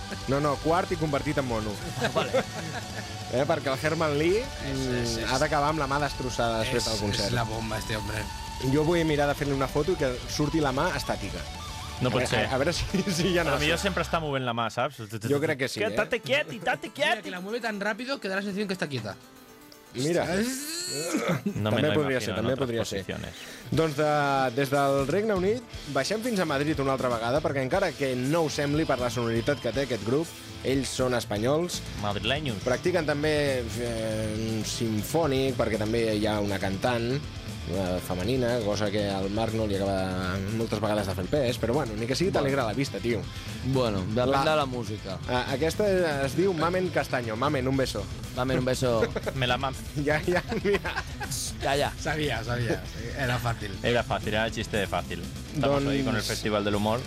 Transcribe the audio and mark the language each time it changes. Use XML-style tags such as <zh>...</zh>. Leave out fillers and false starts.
<ca>No, quart i convertit en mono. Perquè el Herman Lee ha d'acabar amb la mà destrossada després del concert. És la bomba,</ca> <es>este hombre.</es> <ca>Jo vull mirar de fer-li una foto i que surti la mà estàtica. No pot ser. A veure si hi ha nassos. Potser sempre està movent la mà, saps? Jo crec que sí. Tate quiet, tate quiet.</ca> <es>Que la mueve tan ràpido que da la sensación que está quieta.</es> <ca>Mira, també podria ser, també podria ser. Doncs des del Regne Unit baixem fins a Madrid una altra vegada, perquè encara que no ho sembli per la sonoritat que té aquest grup, ells són espanyols. Madrilenyos. Practiquen també sinfònic, perquè també hi ha una cantant femenina, cosa que al Marc no li acaba moltes vegades de fer el pes, però bueno, ni que sigui t'alegra la vista, tio. Bueno, depèn de la música. Aquesta es diu Mamen Castaño.</ca> <es>Mamen, un beso. Mamen, un beso. Me la mam.</es> <ca>Ja, mira. Ja. Sabia. Era fàcil, era xiste de fàcil.</ca> <es>Estamos ahí con el Festival de l'Humor.</es>